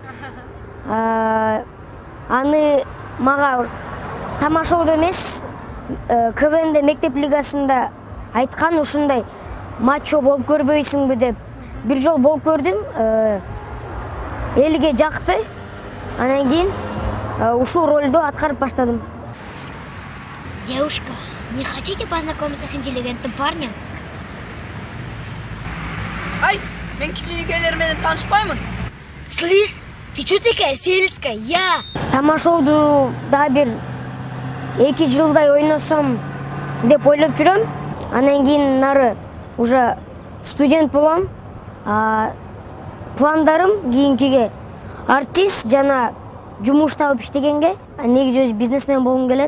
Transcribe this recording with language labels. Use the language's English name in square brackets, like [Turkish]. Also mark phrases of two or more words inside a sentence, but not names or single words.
[Kyrgyz] Аны мага тамашоодо эмес, КВНде мектеп лигасында айткан, ушундай матчо болуп көрбөйсүңбү деп. Бир жол болуп көрдүм. Элге жакты. Андан кийин ушул ролду аткарып баштадым. [Russian] Девушка, не хотите познакомиться с интеллигентным парнем? [Kyrgyz] Ай, мен кичинекейлер менен таанышпаймын. [Russian] Слышь, ты чё такая сельская? Я! [Kyrgyz] Тамашооду да бир 2 жылдай ойносом деп ойлоп жүрөм. Андан кийин нары уже студент болом. Пландарым кийинкиге артист жана жумуш табып иштегенге, негизи өз бизнесмен болгум келет.